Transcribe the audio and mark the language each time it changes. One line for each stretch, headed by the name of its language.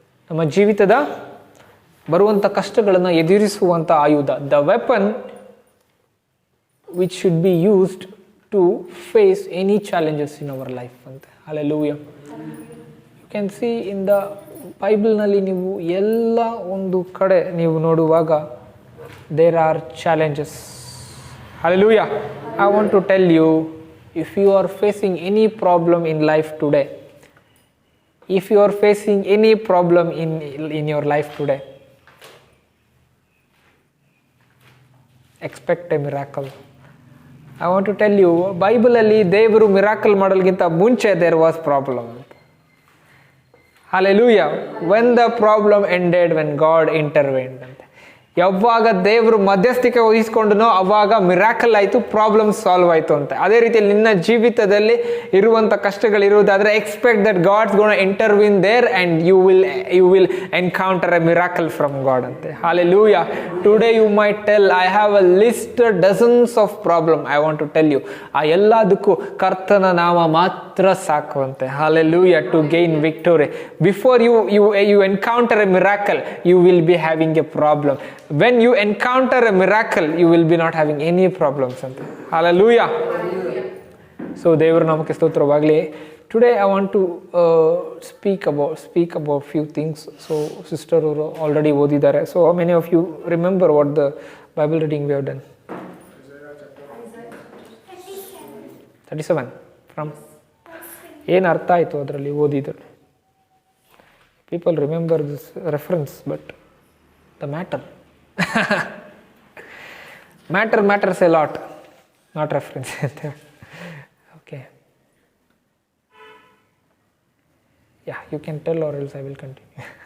Kannada: ನಮ್ಮ ಜೀವಿತದ ಬರುವಂಥ ಕಷ್ಟಗಳನ್ನು ಎದುರಿಸುವಂಥ ಆಯುಧ,
English: The weapon which should be used to face any challenges in our life ಅಂತ. Hallelujah. You can see in the ಬೈಬಲ್ನಲ್ಲಿ
Kannada: ನೀವು ಎಲ್ಲ ಒಂದು ಕಡೆ ನೀವು ನೋಡುವಾಗ
English: There are challenges. Hallelujah. I want to tell you, if you are facing any problem in life today, if you are facing any problem in your life today, expect a miracle. I want to tell you,
Kannada: Bible ಅಲ್ಲಿ ದೇವರು miracle ಮಾಡೋಲ್ಗಿಂತ ಮುಂಚೆ
English: there was problem. Hallelujah. When the problem ended, when God intervened.
Kannada: ಯಾವಾಗ ದೇವರು ಮಧ್ಯಸ್ಥಿಕೆ ವಹಿಸ್ಕೊಂಡನೋ ಅವಾಗ miracle ಆಯಿತು, problem solve ಆಯಿತು ಅಂತ. ಅದೇ ರೀತಿಯಲ್ಲಿ ನಿನ್ನ ಜೀವಿತದಲ್ಲಿ ಇರುವಂಥ ಕಷ್ಟಗಳಿರುವುದಾದರೆ
English: Expect that God's gonna intervene there and you will encounter a miracle from God ಅಂತೆ. Hallelujah. Today you might tell, I have a list dozens of problem. I want to tell you,
Kannada: ಆ ಎಲ್ಲದಕ್ಕೂ ಕರ್ತನ ನಾಮ ಮಾತ್ರ ಸಾಕು ಅಂತೆ.
English: Hallelujah. To gain victory. Before you encounter a miracle, you will be having a problem. When you encounter a miracle, you will be not having any problems anta. Hallelujah.
Kannada: So ದೇವರು ನಮಗೆ ಸ್ತೋತ್ರವಾಗಲಿ.
English: Today I want to speak about few things. So sister
Kannada: ಅವರು already ಓದಿದ್ದಾರೆ.
English: So how many of you remember what the Bible reading we have done?
Kannada: 37 from ಏನು ಅರ್ಥ ಆಯಿತು ಅದರಲ್ಲಿ ಓದಿದ್ರು?
English: People remember this reference, but the matter matters a lot, not reference. Okay. Yeah, you can tell or else I will continue.